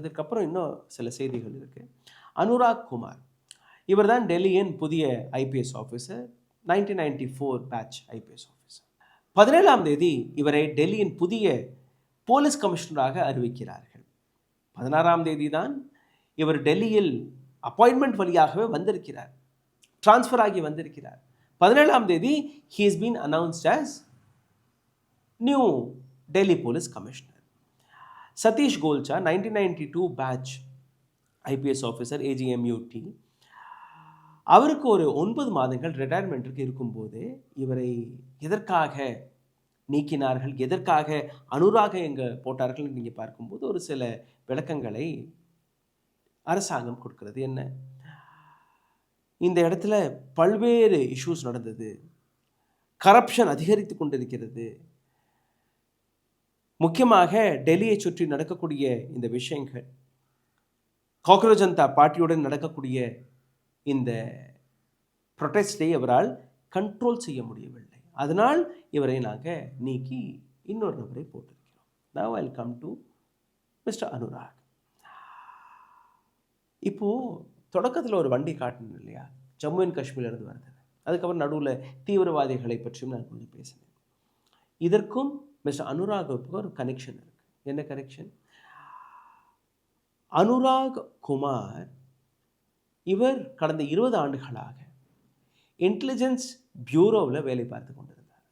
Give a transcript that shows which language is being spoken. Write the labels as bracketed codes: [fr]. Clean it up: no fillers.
[ta] அதற்கப்புறம் இன்னும் சில செய்திகள் இருக்கு. அனுராக் குமார், இவர் தான் டெல்லியின் புதிய IPS officer, 1994 batch IPS officer. 17ஆம் தேதி இவரை டெல்லியின் புதிய போலீஸ் கமிஷனராக அறிவிக்கிறார்கள். 16ஆம் தேதி தான் இவர் டெல்லியில் அப்பாயின்மெண்ட் வழியாகவே வந்திருக்கிறார், டிரான்ஸ்ஃபர் ஆகி வந்திருக்கிறார். 17ஆம் தேதி [en] he has been announced as new Delhi Police Commissioner. [ta] Satish Golcha, 1992 batch IPS officer, AGMUT, அவருக்கு ஒரு 9 மாதங்கள் ரிட்டையர்மெண்ட்டுக்கு இருக்கும்போது இவரை எதற்காக நீக்கினார்கள், எதற்காக அனுராக எங்கே போட்டார்கள் நீங்கள் பார்க்கும்போது ஒரு சில விளக்கங்களை அரசாங்கம் கொடுக்கிறது. என்ன, இந்த இடத்துல பல்வேறு இஷ்யூஸ் நடந்தது, கரப்ஷன் அதிகரித்து கொண்டிருக்கிறது, முக்கியமாக டெல்லியை சுற்றி நடக்கக்கூடிய இந்த விஷயங்கள், காக்ரோச் ஜனதா பார்ட்டியுடன் நடக்கக்கூடிய இந்த ப்ரொட்டஸ்டை அவரால் கண்ட்ரோல் செய்ய முடியவில்லை. அதனால் இவரை நாங்கள் நீக்கி இன்னொரு நபரை போட்டிருக்கிறோம். [en] Now I'll come to mister Anurag. [ta] இப்போது தொடக்கத்தில் ஒரு வண்டி காட்டணும் இல்லையா, ஜம்மு அண்ட் காஷ்மீர்லேருந்து வருது. அதுக்கப்புறம் நடுவில் தீவிரவாதிகளை பற்றியும் நான் கொஞ்சம் பேசினேன். இதற்கும் மிஸ்டர் அனுராகுக்கு ஒரு கனெக்ஷன் இருக்குது. என்ன கனெக்ஷன்? அனுராக் குமார் இவர் கடந்த 20 ஆண்டுகளாக இன்டெலிஜென்ஸ் பியூரோவில் வேலை பார்த்து கொண்டிருந்தார்.